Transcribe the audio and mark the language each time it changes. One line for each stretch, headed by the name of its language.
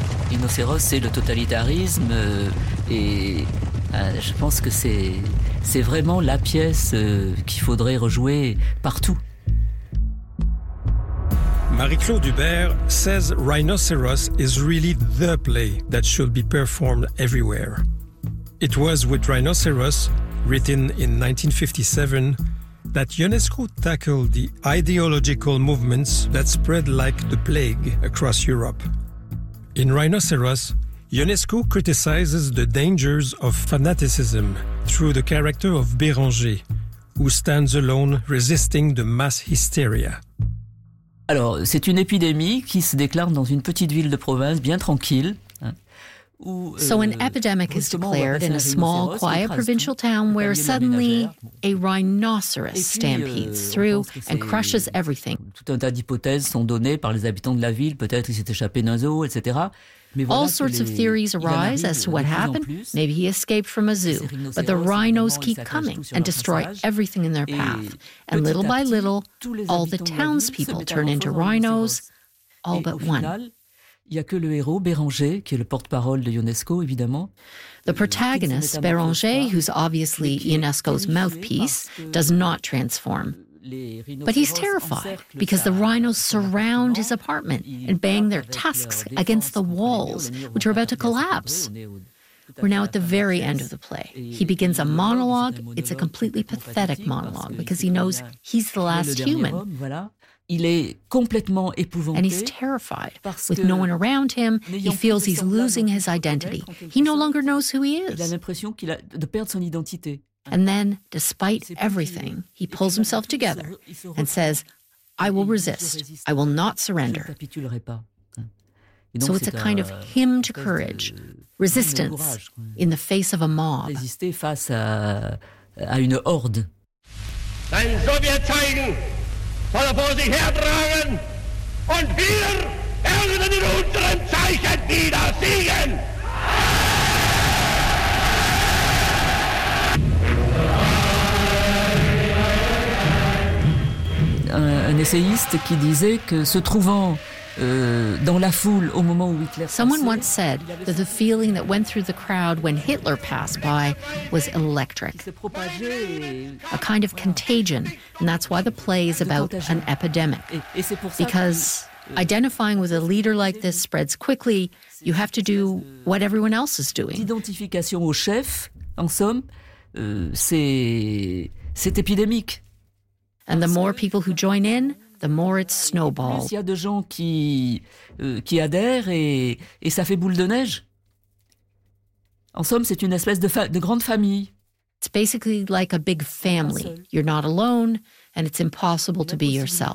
French: Rhinocéros, c'est le totalitarisme, et je pense que c'est vraiment la pièce qu'il faudrait rejouer partout.
English: Marie-Claude Hubert says Rhinoceros is really the play that should be performed everywhere. It was with Rhinoceros, written in 1957, that Ionesco tackled the ideological movements that spread like the plague across Europe. In Rhinoceros, Ionesco criticizes the dangers of fanaticism through the character of Béranger, who stands alone resisting the mass hysteria.
French: Alors, c'est une épidémie qui se déclare dans une petite ville de province bien tranquille.
English: So an epidemic is declared in a small, quiet provincial town where suddenly a rhinoceros stampedes through and crushes everything.
French: Tout un tas d'hypothèses sont données par les habitants de la ville. Peut-être il s'est échappé d'un zoo, etc. Mais voilà,
English: all sorts of theories arise as to what happened. Maybe he escaped from a zoo. But the rhinos keep coming and destroy everything in their path. And little by little, all the townspeople turn into rhinos, all but one.
French: Il y a que le héros Béranger qui est le porte-parole de Ionesco, évidemment.
English: The protagonist Béranger, who's obviously Ionesco's mouthpiece, does not transform. But he's terrified because the rhinos surround his apartment and bang their tusks against the walls, which are about to collapse. We're now at the very end of the play. He begins a monologue. It's a completely pathetic monologue because he knows he's the last human.
French: Il est complètement épouvanté.
English: And he's terrified. With no one around him, he feels he's losing his identity. He no longer knows who he is.
French: Il a l'impression qu'il a de perdre son identité.
English: And then, despite everything, he pulls himself together and says, I will resist. I will not surrender. So it's a kind of hymn to courage, resistance in the face of a mob.
French: Résister face à une horde.
German: Dann so wir zeigen, soll er vor sich hertragen, und wir werden in unserem Zeichen wieder siegen!
French: Un essayiste qui disait que se trouvant dans la foule au moment où Hitler passait,
English: someone once said that the feeling that went through the crowd when Hitler passed by was electric, a kind of contagion, and that's why the play is about an epidemic. Because identifying with a leader like this spreads quickly, you have to do what everyone else is doing.
French: L'identification au chef, en somme, c'est épidémique.
English: And the more people who join in, the more it snowballs.
French: Plus il y a de gens qui adhèrent et ça fait boule de neige. En somme, c'est une espèce de grande famille.
English: It's basically like a big family. You're not alone and it's impossible to be yourself.